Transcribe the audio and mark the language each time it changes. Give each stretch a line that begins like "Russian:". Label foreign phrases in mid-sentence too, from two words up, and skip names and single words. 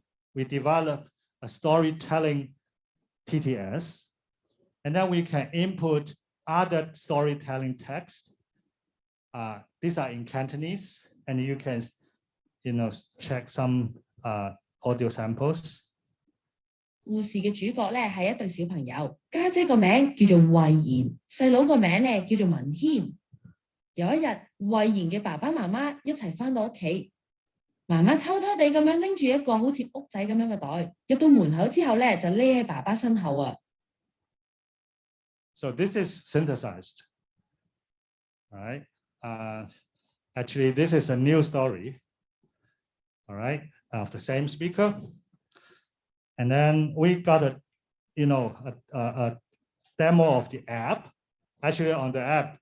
English: We develop a storytelling TTS. And then we can input other storytelling text. These are in Cantonese, and you can, check some audio samples.
Cantonese: 故事嘅主角咧係一對小朋友，家姐個名叫做慧賢，細佬個名咧叫做文軒。有一日，慧賢嘅爸爸媽媽一齊返到屋企，媽媽偷偷地咁樣拎住一個好似屋仔咁樣嘅袋，入到門口之後咧就匿喺爸爸身後啊。
English: So this is synthesized, all right? Actually, this is a new story, all right, of the same speaker. And then we got a demo of the app, actually on the app.